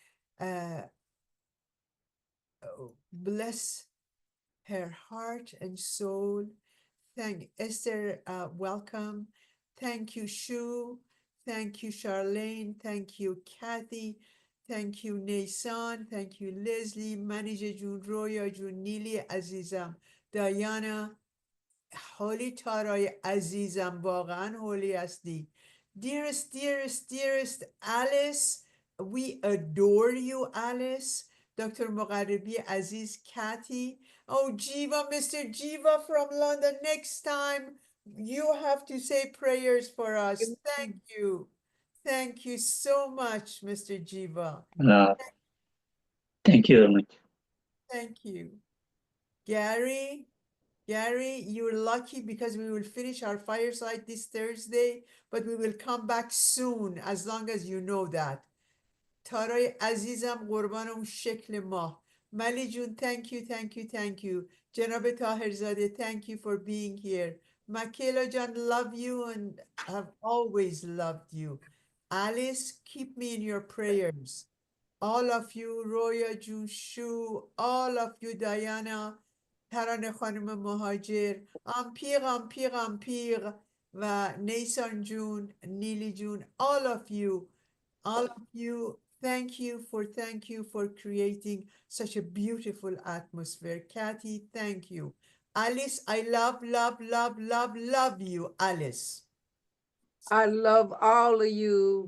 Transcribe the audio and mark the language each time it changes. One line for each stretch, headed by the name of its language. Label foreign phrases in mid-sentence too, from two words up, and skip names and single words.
English: Bless her heart and soul. Thank Esther, welcome. Thank you, Shu. Thank you, Charlene. Thank you, Kathy. Thank you, Nason. Thank you, Leslie. Manager Jun, Roya Jun, Nili Azizam, Diana.
Persian: حالی تارای عزیزم واقعا حالی هستی.
English: Dearest, dearest, dearest Alice, we adore you, Alice. Dr. Mugharibi Aziz, Kathy. Oh, Jiva, Mr. Jiva from London. Next time you have to say prayers for us. Thank you. Thank you so much, Mr. Jiva. Thank you very much. Thank you. Gary, you're lucky because we will finish our fireside this Thursday, but we will come back soon as long as you know that.
Persian: تارای عزیزم قربان اون شکل ماه. ملی جون
English: thank you.
Persian: جناب طاهرزاده,
English: thank you for being here. Michaela John, love you and have always loved you. Alice, keep me in your prayers. All of you, Roya Jun, Shu, all of you, Diana,
Persian: ترانه خانم مهاجر، امپیر و نیسان جون، نیلی جون,
English: all of you, thank you for creating such a beautiful atmosphere. Kathy, thank you. Alice, I love you, Alice. I love all of you.